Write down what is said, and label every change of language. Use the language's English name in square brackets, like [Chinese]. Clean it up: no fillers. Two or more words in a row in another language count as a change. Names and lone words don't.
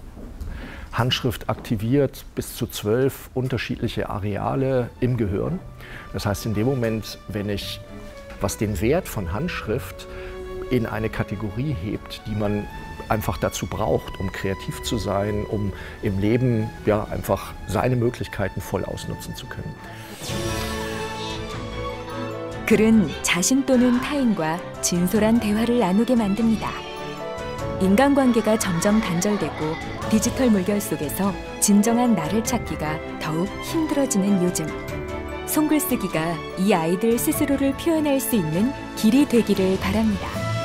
[German] Handschrift aktiviert bis zu 12 unterschiedliche Areale im Gehirn. Das heißt, in dem Moment, wenn ich, was den Wert von Handschrift in eine Kategorie hebt, die man einfach dazu braucht, um kreativ zu sein, um im Leben ja, einfach seine Möglichkeiten voll ausnutzen zu können. [Korean] 글은 자신 또는 타인과 진솔한 대화를 나누게 만듭니다. 인간관계가 점점 단절되고 디지털 물결 속에서 진정한 나를 찾기가 더욱 힘들어지는 요즘. 손글쓰기가 이 아이들 스스로를 표현할 수 있는 길이 되기를 바랍니다.